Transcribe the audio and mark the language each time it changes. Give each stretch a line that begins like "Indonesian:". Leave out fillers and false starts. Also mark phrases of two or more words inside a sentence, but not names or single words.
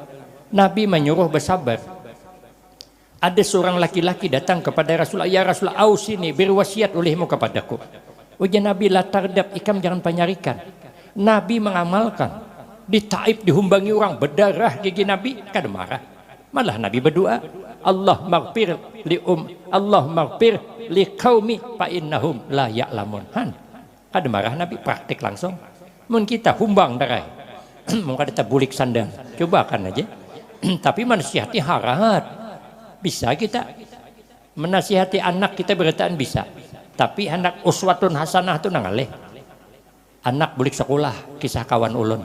Banjar: Nabi menyuruh bersabar. Ada seorang laki-laki datang kepada Rasulullah,
Arabic: يا رسول الله أوصني
Banjar: berwasiat olehmu kepadaku. Ujian Nabi
Arabic: لا تغضب,
Banjar: ikam jangan penyarikan. Nabi mengamalkan. Di Taif dihumbangi orang berdarah gigi Nabi, kada marah. Malah Nabi berdoa,
Arabic: اللهم اغفر لقومي فإنهم لا يعلمون.
Banjar: Kada marah Nabi, praktik langsung. Mun kita humbang darai. Mun kada tabulik sandang. Coba kan aja. Tapi menasihati harat. Bisa kita menasihati anak kita beritaan bisa. Tapi anak
Arabic: أسوة حسنة
Banjar: tu nangaleh. Anak bulik sekolah, kisah kawan ulun.